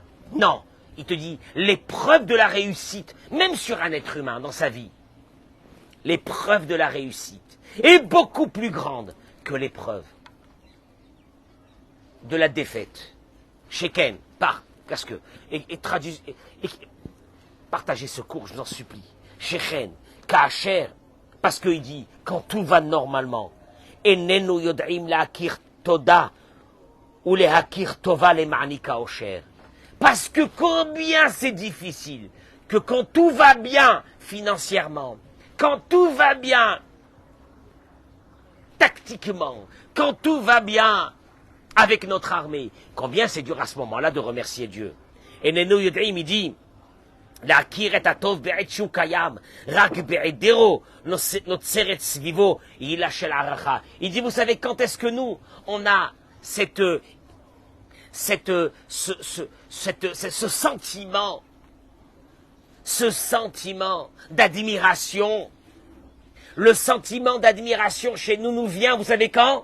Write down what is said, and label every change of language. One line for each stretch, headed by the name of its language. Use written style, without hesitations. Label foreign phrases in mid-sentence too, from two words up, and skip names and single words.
French: Non, il te dit, l'épreuve de la réussite, même sur un être humain dans sa vie, l'épreuve de la réussite est beaucoup plus grande que l'épreuve de la défaite. Sheken, parce que, partagez ce cours, je vous en supplie.
Hebrew: שכן, כאשר,
French: parce qu'il dit, quand tout va normalement,
Hebrew: איננו יודעים להכיר תודה, ולהכיר טובה למעניקה אושר.
French: Parce que combien c'est difficile, que quand tout va bien financièrement, quand tout va bien tactiquement, quand tout va bien avec notre armée, combien c'est dur à ce moment-là de remercier Dieu.
Hebrew: איננו יודעים,
French: il dit,
Hebrew: להכיר את הטוב בעת שהוא קיים, רק בעדרו נוצרת סביבו עילה של הערכה.
French: Il dit, vous savez, quand est-ce que nous, on a ce sentiment d'admiration, le sentiment d'admiration chez nous nous vient, vous savez quand?